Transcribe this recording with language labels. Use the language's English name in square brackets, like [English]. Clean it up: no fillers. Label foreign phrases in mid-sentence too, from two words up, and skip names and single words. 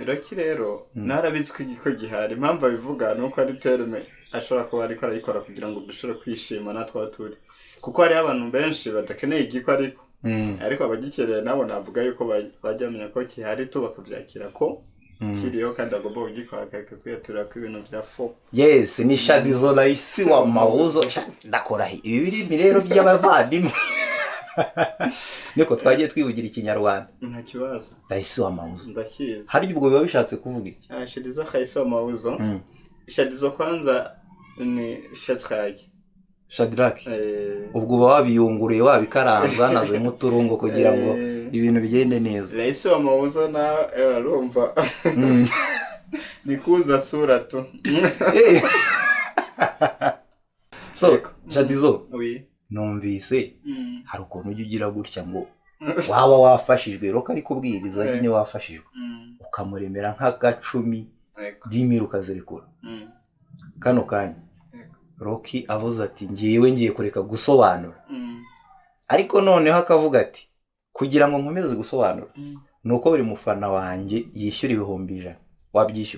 [Kinyarwanda] Rocky rero narabizi ko igikwe gihari, impamvu abivuga nuko ari terme ashobora kuba ariko arayikora kugira ngo dushobore kwishima natwe turi, kuko hari abantu benshi badakeneye igikwe ariko abagikereye nabo navuga yuko bajya bamenya ko gihari tu bakabyakira ko kiriyo kandi agomba kugikora akareka kwiyaturira ko ibintu bya fo. Yes, ni Shadizo [Swahili] Raisi wa Mauzo. [Kinyarwanda] Ndakora ibi birimi rero by'abavandimwe. Niko twagiye twivugira ikinyarwanda. Nta kibazo. [Swahili] Raisi wa Mauzo. [Kinyarwanda] Ndakizi. Hari ubwo biba bishatse kuvuga iki? [Swahili] Shadizo Raisi wa Mauzo. Shadizo kwanza ni Shadrach. [Kinyarwanda] Ubwo wabiyunguriye wabikaranza nazemo uturungo kugira ngo ibintu bigende neza. [Swahili] Raisi wa Mauzo na urumva. Ni kuza sura tu. [Kinyarwanda] So, Shadizo. Oui. Numvise hari ukuntu ujya ugira gutya ngo waba wafashijwe Rocky ari kubwiriza nyine wafashijwe ukamuremera nk'agacumi dimira ukazirekura kano kanya Rocky avuze ati ngiye kureka gusobanura ariko noneho akavuga ati kugira ngo nkomeze gusobanura nuko buri mufana wanjye yishyura 100,000 wabyishyura?